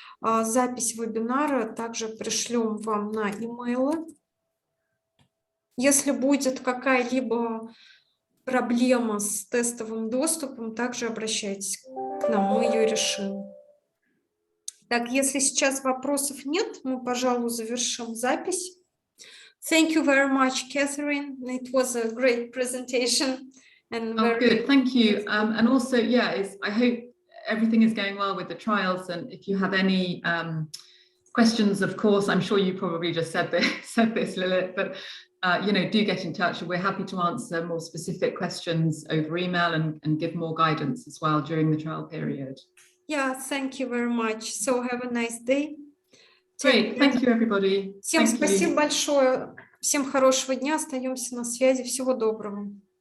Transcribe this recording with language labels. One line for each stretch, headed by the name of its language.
Russian: Запись вебинара также пришлем вам на имейлы. Если будет какая-либо проблема с тестовым доступом, также обращайтесь к нам, мы ее решим. Так, если сейчас вопросов нет, мы, пожалуй, завершим запись.
English: Thank you very much, Catherine. It was a great presentation. And good. Thank you. And also, I hope everything is going well with the trials. And if you have any questions, of course, I'm sure you probably just said this, Lilith, but do get in touch. We're happy to answer more specific questions over email and give more guidance as well during the trial period. Yeah, thank you very much. So have a nice day. Great, thank you, everybody.
Russian: Всем спасибо большое. Всем хорошего дня. Остаемся на связи. Всего доброго.